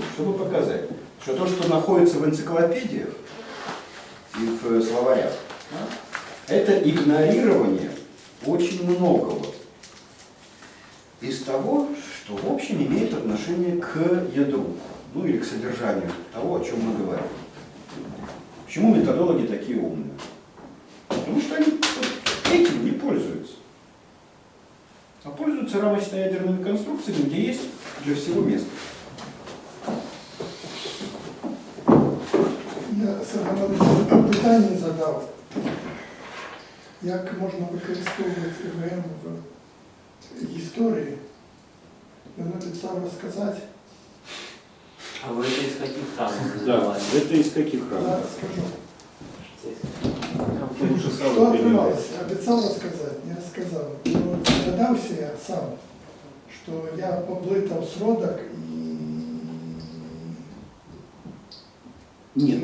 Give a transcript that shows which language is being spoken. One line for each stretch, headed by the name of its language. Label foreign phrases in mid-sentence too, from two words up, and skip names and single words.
Russian: Чтобы показать, что то, что находится в энциклопедиях и в словарях, да, это игнорирование очень многого из того, что в общем имеет отношение к ядру, ну или к содержанию того, о чем мы говорим. Почему методологи такие умные? Потому что они этим не пользуются, а пользуются рамочно-ядерными конструкциями, где есть для всего место.
Ukrainian: Я Сагановичу питання задав, як можна використовувати ІВМ в історії. Він обіцяв розказати.
Russian: А вы это из каких там Да, задавали? это из каких Я рамок? скажу. Лучше Что сразу отрывался? Обещал рассказать, не рассказал. Но догадался я сам, что я поблытал сродок и Нет,